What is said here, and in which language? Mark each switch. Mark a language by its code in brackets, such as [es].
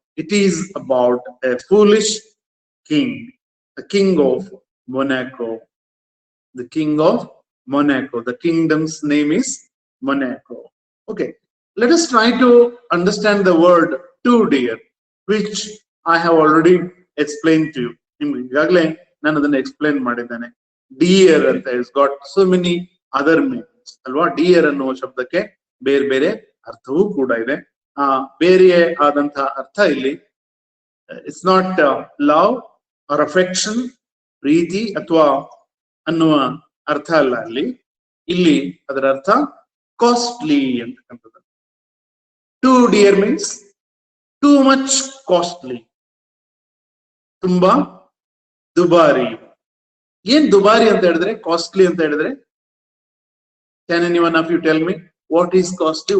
[en] It is about a foolish king, the king of Monaco. The king of Monaco. The kingdom's name is Monaco. Okay, let us try to understand the word Two Dear, which I have already explained to you. [kn] ಈಗಾಗಲೇ ನಾನು ಅದನ್ನ explain ಮಾಡಿದ್ದೇನೆ. Dear ಅಂತ [en] is got so many other meanings [kn] ಅಲ್ವಾ. Dear ಅನ್ನುವ ಶಬ್ದಕ್ಕೆ ಬೇರೆ ಬೇರೆ ಅರ್ಥವೂ ಕೂಡ ಇದೆ. ಬೇರೆ ಆದಂತಹ ಅರ್ಥ ಇಲ್ಲಿ [en] it's not love or affection, [kn] ಪ್ರೀತಿ ಅಥವಾ ಅನ್ನುವ ಅರ್ಥ ಅಲ್ಲ ಅಲ್ಲಿ. ಇಲ್ಲಿ ಅದರ ಅರ್ಥ ಕಾಸ್ಟ್ಲಿ ಅಂತಕ್ಕಂಥದ್ದು. [en] Too dear means too much costly, [kn] ತುಂಬಾ ದುಬಾರಿ. ಏನ್ ದುಬಾರಿ ಅಂತ ಹೇಳಿದ್ರೆ, ಕಾಸ್ಟ್ಲಿ ಅಂತ ಹೇಳಿದ್ರೆ? [en] Can anyone of you tell me what is costly?